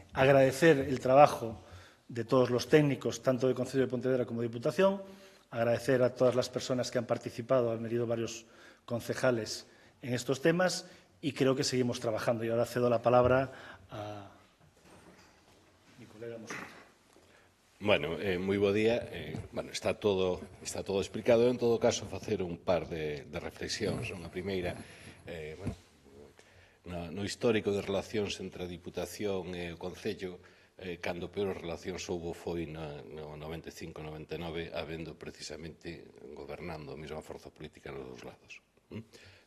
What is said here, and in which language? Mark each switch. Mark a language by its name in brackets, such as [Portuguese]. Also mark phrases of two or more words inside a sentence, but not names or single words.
[Spanish] Agradecer el trabajo de todos los técnicos, tanto del Concello de Pontevedra como de Diputación. Agradecer a todas las personas que han participado, han venido varios concejales en estos temas y creo que seguimos trabajando. Y ahora cedo la palabra a mi colega Mosquera. [Galician] Bueno, moi bo día. Está todo explicado. En todo caso, facer un par de reflexións. Unha primeira, no histórico de relacións entre a Diputación e o Concello, cando peor relacións houbo foi no 95-99, habendo precisamente gobernando a mesma forza política nos dous lados.